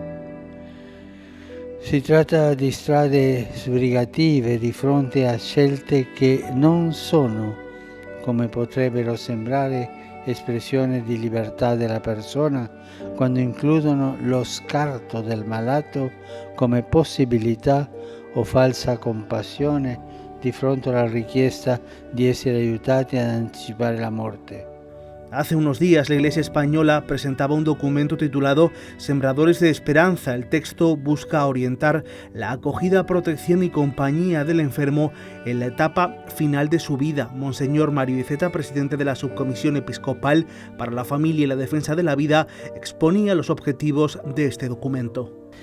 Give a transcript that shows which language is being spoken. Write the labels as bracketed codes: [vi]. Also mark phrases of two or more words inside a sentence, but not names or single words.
[it] Si tratta di strade sbrigative di fronte a scelte che non sono, come potrebbero sembrare, espressione di libertà della persona quando includono lo scarto del malato come possibilità o falsa compassione di fronte alla richiesta di essere aiutati ad anticipare la morte. [es] Hace unos días la Iglesia española presentaba un documento titulado Sembradores de Esperanza. El texto busca orientar la acogida, protección y compañía del enfermo en la etapa final de su vida. Monseñor Mario Iceta, presidente de la Subcomisión Episcopal para la Familia y la Defensa de la Vida, exponía los objetivos de este documento.